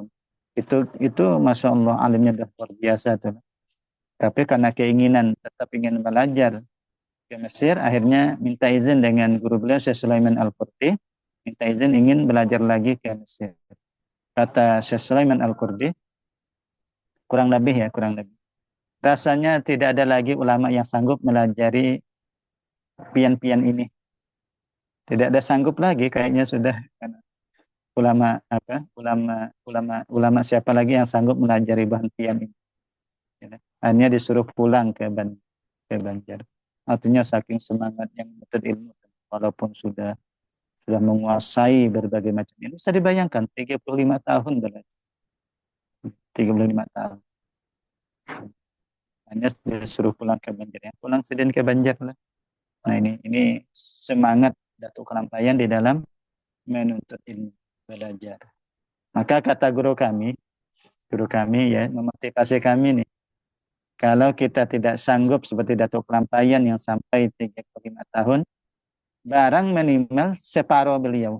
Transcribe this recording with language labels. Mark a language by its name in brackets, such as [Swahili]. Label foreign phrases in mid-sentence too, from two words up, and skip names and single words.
[Indonesian] Itu [Arabic] ما شاء الله [Indonesian] alimnya sudah luar biasa tuh. Tapi karena keinginan tetap ingin belajar ke Mesir, akhirnya minta izin dengan guru beliau Syekh Sulaiman Al-Qurdi, minta izin ingin belajar lagi ke Mesir. Kata Syekh Sulaiman Al-Qurdi, kurang lebih, rasanya tidak ada lagi ulama yang sanggup melajari pian-pian ini. Tidak ada sanggup lagi, kayaknya sudah ulama siapa lagi yang sanggup melajari bahan pian ini. Hanya disuruh pulang ke Banjar. Artinya saking semangat yang menuntut ilmu, walaupun sudah menguasai berbagai macam ilmu. Bisa dibayangkan 35 tahun belajar. 35 tahun. Hanya disuruh pulang ke Banjar. Ya, pulang sedang ke Banjar lah. Nah, ini semangat Datuk Kelampayan di dalam menuntut ilmu, belajar. Maka kata guru kami ya memotivasi kami nih. Kalau kita tidak sanggup seperti Datuk Kelampayan yang sampai 35 tahun, barang minimal separuh beliau.